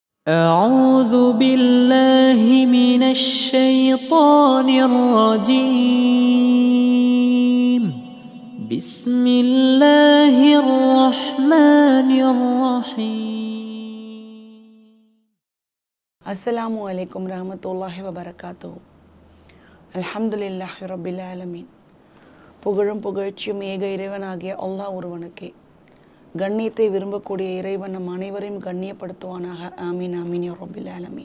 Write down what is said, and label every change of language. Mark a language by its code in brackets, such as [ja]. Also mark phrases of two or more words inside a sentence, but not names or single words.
[ar] أعوذ بالله من الشيطان الرجيم بسم الله الرحمن الرحيم. السلام عليكم ورحمة الله وبركاته. الحمد لله رب العالمين. [ta] புகழும் புகழ்ச்சியும் ஏக இறைவனாகிய அல்லாஹ் ஒருவனுக்கே. கண்ணியத்தை விரும்பக்கூடிய இறைவன் நம் அனைவரையும் கண்ணியப்படுத்துவானாக. [ar] آمين آمين يا رب العالمين.